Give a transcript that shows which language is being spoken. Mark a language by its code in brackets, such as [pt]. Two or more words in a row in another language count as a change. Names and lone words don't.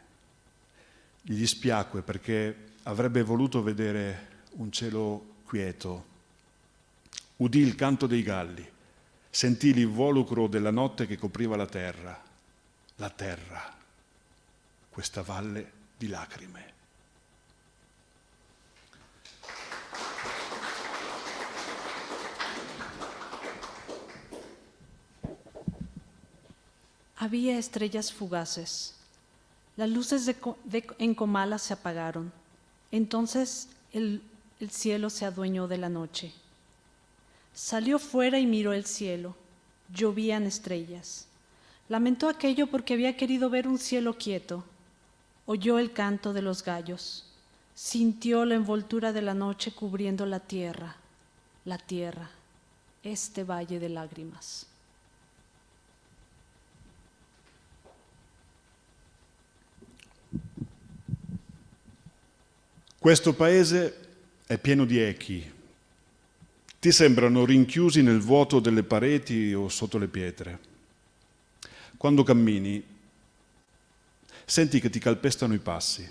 [it] Gli dispiacque perché avrebbe voluto vedere un cielo quieto. Udì il canto dei galli. Sentì l'involucro della notte che copriva la terra, questa valle di lacrime. [es] Había estrellas fugaces. Las luces en Comala se apagaron. Entonces el cielo se adueñó de la noche. Salió fuera y miró el cielo. Llovían estrellas. Lamentó aquello porque había querido ver un cielo quieto. Oyó el canto de los gallos. Sintió la envoltura de la noche cubriendo la tierra, este valle de lágrimas. [it] Questo paese è pieno di echi. Ti sembrano rinchiusi nel vuoto delle pareti o sotto le pietre. Quando cammini, senti che ti calpestano i passi.